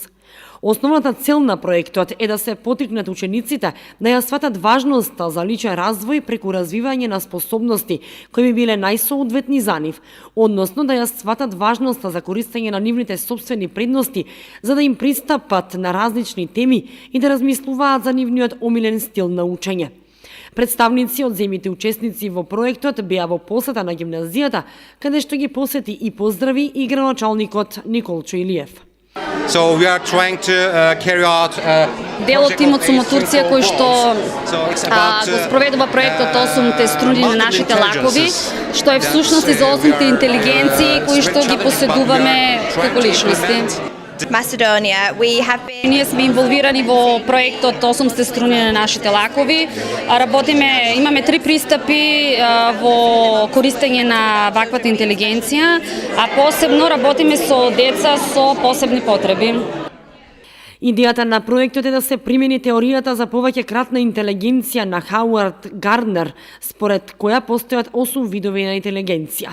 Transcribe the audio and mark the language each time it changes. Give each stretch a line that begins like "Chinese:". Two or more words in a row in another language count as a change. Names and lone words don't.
Macedonian: Основната цел на проектот е да се поттикнат учениците да ја сватат важноста за личен развој преку развивање на способности кои би биле најсоодветни за нив, односно да ја сватат важноста за користење на нивните собствени предности за да им пристапат на различни теми и да размислуваат за нивниот омилен стил на учење. Представници од земјите учесници во проектот беа во посета на гимназијата, каде што ги посети и поздрави и градоначалникот Николчо Илиев.
English: So we are trying to carry out
Macedonian: Дел од тимот сум од Турција кој што го спроведува проектот 8 струни на нашите лакови, што е всушност и за 8 интелигенции кои што ги поседуваме како личности.
English: Macedonia, we have been...
Macedonian: Ние сме инволвирани во проектот 8 струни на нашите лакови. Работиме, имаме 3 пристапи во користење на ваквата интелигенција, а посебно работиме со деца со посебни потреби. Идејата на проектот е да се примени теоријата за повеќе кратна интелигенција на Хауард Гарднер, според која постојат 8 видови на интелигенција.